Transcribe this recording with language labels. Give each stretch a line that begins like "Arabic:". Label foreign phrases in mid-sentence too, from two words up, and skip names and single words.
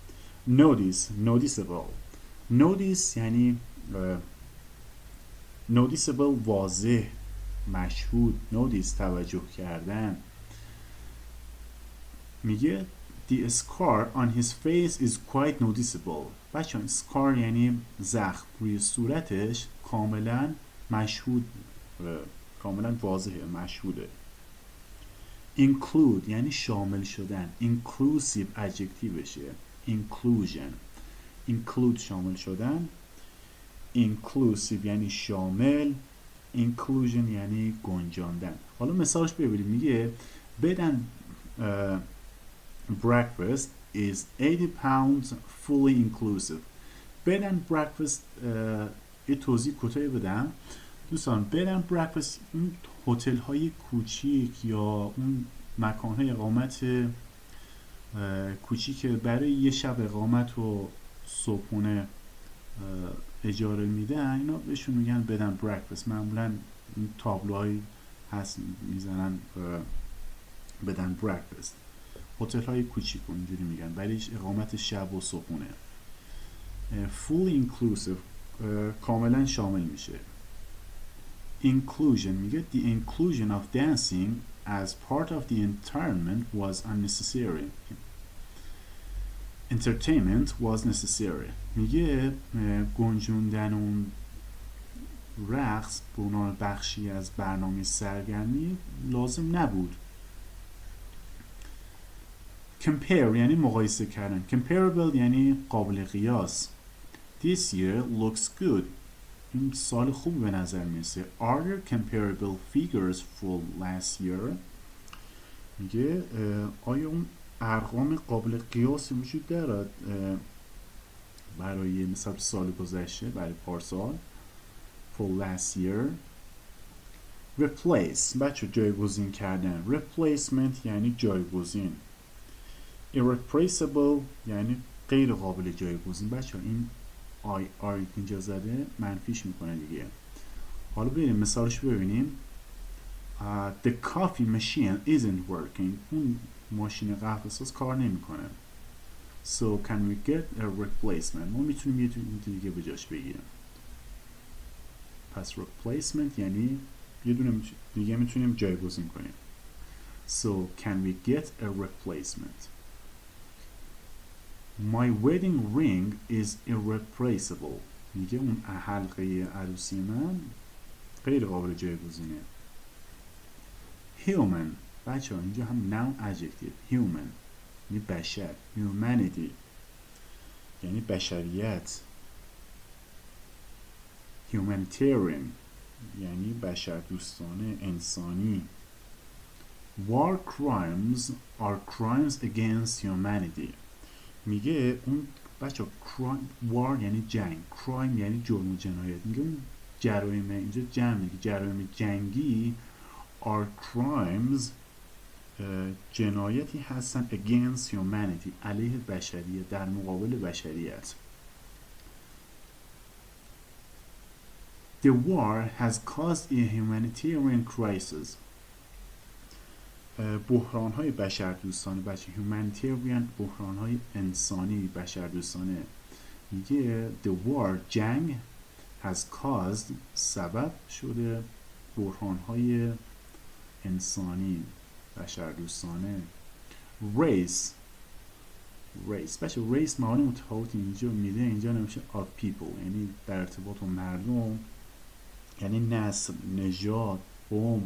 Persian: notice یعنی noticeable واضح مشهود notice توجه کردن میگه
English: the scar on his face is quite noticeable
Persian: بچه scar یعنی زخم روی صورتش کاملا مشهود کاملا واضحه مشهوده include یعنی شامل شدن
English: inclusive adjective
Persian: بشه include شامل شدن inclusive یعنی شامل inclusion یعنی گنجاندن حالا مثالش ببینیم میگه
English: bed and breakfast is 80 pounds fully inclusive bed and breakfast
Persian: یه توضیح کوتاهی بدم دوستان bed and breakfast این هتل های کوچیک یا اون مکان های اقامت کوچیک برای یه شب اقامت و صبحونه اجاره میدن اینا بهشون میگن
English: bed and breakfast
Persian: معمولا این تابلوهای هست میزنن بدن breakfast. هتل های کوچیک اینجوری میگن ولی اقامت شب و صبحونه.
English: fully inclusive
Persian: کاملا شامل میشه.
English: inclusion میگه the inclusion of dancing as part of the entertainment was unnecessary. entertainment was necessary
Persian: میگه گنجوندن اون رقص به عنوان بخشی از برنامه سرگرمی لازم نبود. compare یعنی مقایسه کردن. comparable یعنی قابل قیاس.
English: this year looks good
Persian: این سال خوب به نظر میرسه.
English: are there comparable figures for last year
Persian: میگه آیا اون ارقام قابل قیاسی وجود دارد برای مثلا سال گذشته برای پارسال.
English: for last year. replace بچه
Persian: جایگزین کردن. replacement یعنی جایگزین. irreplaceable یعنی غیر قابل جایگزین. بچه این آی اینجا زده منفیش میکنه دیگه. حالا بریم مثالش ببینیم.
English: the coffee machine isn't working
Persian: اون ماشین قهوه ساز کار نمیکنه.
English: so can we get a replacement
Persian: ما میتونیم یه دیگه به جاش بگیریم. پس replacement یعنی یه دونه دیگه میتونیم جایگزین کنیم.
English: so can we get a replacement. my wedding ring is irreplaceable
Persian: میگه اون حلقه عروسی من غیر قابل جایگزینه. human بچه ها اینجا هم
English: noun adjective.
Persian: human یعنی بشر. humanity یعنی بشریت. humanitarian یعنی بشر دوستانه انسانی.
English: war crimes are crimes against humanity
Persian: میگه اون بچه war یعنی جنگ. crime یعنی جرم و جنایت. میگه اون جرایم اینجا جمع میگه جرایم جنگی
English: are crimes
Persian: جنایتی هستن
English: against humanity
Persian: علیه بشریت در مقابل بشریت.
English: The war has caused a humanitarian crisis
Persian: بحران‌های بشردوستانه بچه humanitarian بحران‌های انسانی بشردوستانه میگه
English: the war
Persian: جنگ
English: has caused
Persian: سبب شده بحران‌های انسانی بشردوستانه. race بچه race معانی متفاوتی اینجا میده. اینجا نمیشه
English: of people
Persian: یعنی در ارتباط با مردم یعنی نسل نژاد قوم.